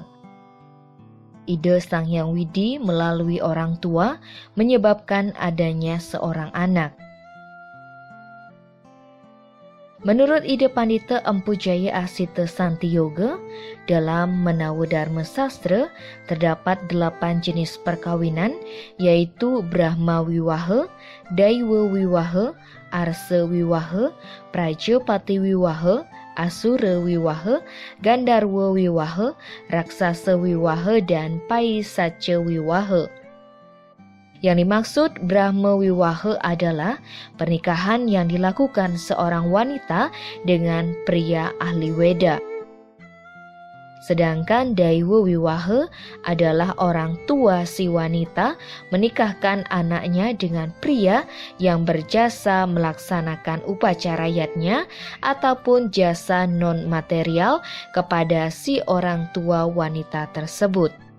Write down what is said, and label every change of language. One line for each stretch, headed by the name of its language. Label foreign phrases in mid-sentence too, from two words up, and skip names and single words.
Indonesian: Ide Sang Hyang Widi melalui orang tua menyebabkan adanya seorang anak. Menurut ide Pandita Empu Jaya Asita Santiyoga, dalam Menawa Dharma Sastra terdapat 8 jenis perkawinan, yaitu Brahma Wiwaha, Daiwa Wiwaha, Arsa Wiwaha, Prajapati Wiwaha, Asura Wiwaha, Gandarwa Wiwaha, Raksasa Wiwaha, dan Paisacha Wiwaha. Yang dimaksud Brahma Wiwaha adalah pernikahan yang dilakukan seorang wanita dengan pria ahli Weda. Sedangkan Daiwa Wiwaha adalah orang tua si wanita menikahkan anaknya dengan pria yang berjasa melaksanakan upacara yatnya ataupun jasa non-material kepada si orang tua wanita tersebut.